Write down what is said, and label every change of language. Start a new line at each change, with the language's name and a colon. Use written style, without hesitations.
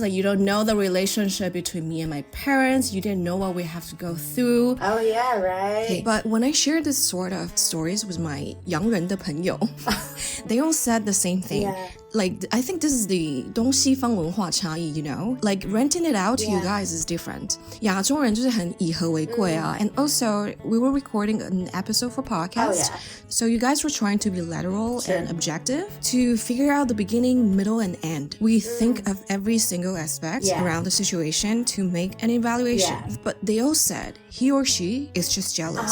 English: Like, you don't know the relationship between me and my parents. You didn't know what we have to go through. Oh, yeah, right. Okay, but when I share this sort of stories with my
Chinese: 洋人的朋友,
English: they all said the same thing. Yeah. Like, I think this is the
Chinese: 东西方文化差异,
English: you know? Like, renting it out to you guys is different.
Chinese: 亚洲人就是很以和为贵啊.
English: And also, we were recording an episode for podcast. So you guys were trying to be literal and objective to figure out the beginning, middle, and end. We think of every single aspect around the situation to make an evaluation. But they all said he or she is just jealous.